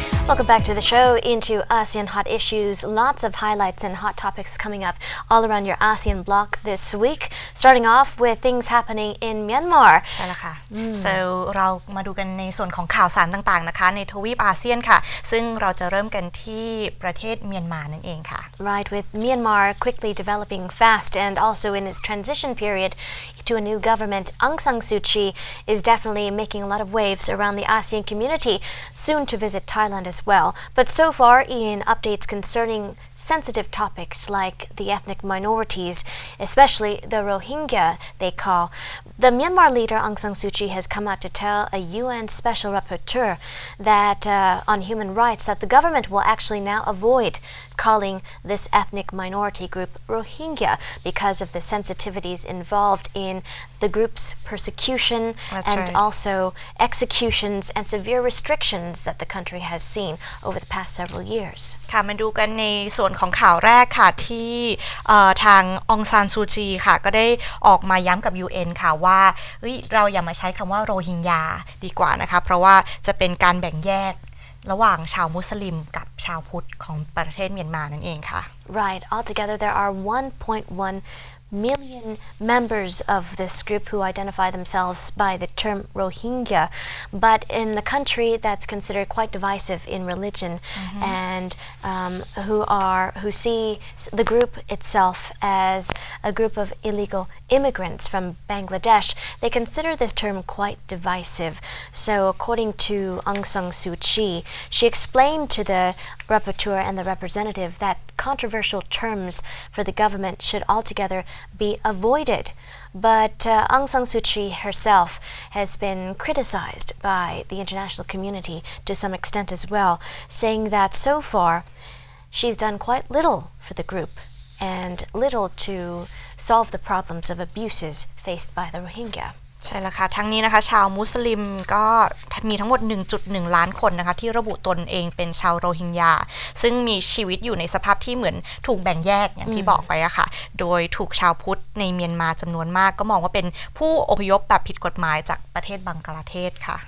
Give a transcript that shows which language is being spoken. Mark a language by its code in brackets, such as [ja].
[en] Welcome back to the show into ASEAN hot issues. Lots of highlights and hot topics coming up all around your ASEAN block this week. Starting off with things happening in Myanmar. [th] ใช่แล้วค่ะ so เรามาดูกันในส่วนของข่าวสารต่างๆนะคะในทวีปอาเซียนค่ะซึ่งเราจะเริ่มกันที่ประเทศเมียนมานั่นเองค่ะ [en] Right, with Myanmar quickly developing fast and also in its transition period to a new government, Aung San Suu Kyi is definitely making a lot of waves around the ASEAN community, soon to visit Thailand as well. But so far, in updates concerning sensitive topics like the ethnic minorities, especially the Rohingya they call, the Myanmar leader Aung San Suu Kyi has come out to tell a UN special rapporteur that on human rights that the government will actually now avoid calling this ethnic minority group Rohingya because of the sensitivities involved in the group's persecution and also executions and severe restrictions that the country has seen over the past several years. [th] ค่ะมาดูกันในส่วนของข่าวแรกค่ะที่ทางองซานซูจีค่ะก็ได้ออกมาย้ำกับ UN ค่ะว่าเราอย่ามาใช้คำว่าโรฮิงญาดีกว่านะคะเพราะว่าจะเป็นการแบ่งแยกระหว่างชาวมุสลิมกับชาวพุทธของประเทศเมียนมานั่นเองค่ะ [en] Right, altogether there are 1.1 million members of this group who identify themselves by the term Rohingya, but in the country that's considered quite divisive in religion and who see the group itself as a group of illegal immigrants from Bangladesh, they consider this term quite divisive. So according to Aung San Suu Kyi, she explained to the rapporteur and the representative that controversial terms for the government should altogether be avoided. But Aung San Suu Kyi herself has been criticized by the international community to some extent as well, saying that so far she's done quite little for the group and little to solve the problems of abuses faced by the Rohingya. [th] ใช่แล้วค่ะทั้งนี้นะคะชาวมุสลิมก็มีทั้งหมด 1.1 ล้านคนนะคะที่ระบุตนเองเป็นชาวโรฮิงญาซึ่งมีชีวิตอยู่ในสภาพที่เหมือนถูกแบ่งแยกอย่างที่บอกไปอะค่ะโดยถูกชาวพุทธในเมียนมาจำนวนมากก็มองว่าเป็นผู้อพยพแบบผิดกฎหมายจากประเทศบังกลาเทศค่ะ